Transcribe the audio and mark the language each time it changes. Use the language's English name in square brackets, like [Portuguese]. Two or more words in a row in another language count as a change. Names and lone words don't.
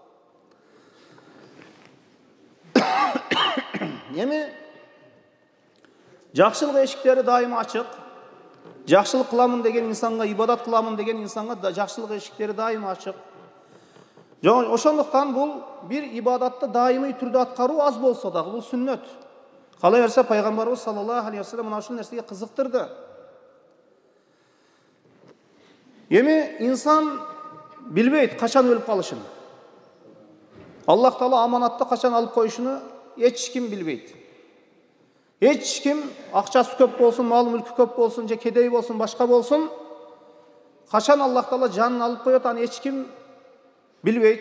[Kyrgyz] Эми жакшылык эшиктери дайыма ачык. Жакшылык кыламын деген инсанга, ибадат кыламын деген инсанга жакшылык эшиктери дайыма ачык. Ошондуктан бул бир ибадатты дайымый түрдө аткаруу аз болсо дагы бул сүннөт. Кала берсе Пайгамбарыбыз [Arabic] صلى الله عليه وسلم [Kyrgyz] мына ушул нерсеге кызыктырды. Эми инсан билбейт качан өлүп калышын. Аллах Таала аманатты качан алып коюшуну эч ким билбейт. Эч ким акчасы көп болсун, мал мүлкү көп болсун, же кедей болсун, башка болсун, качан Аллах Таала жанын алып коет, аны эч ким билбейт.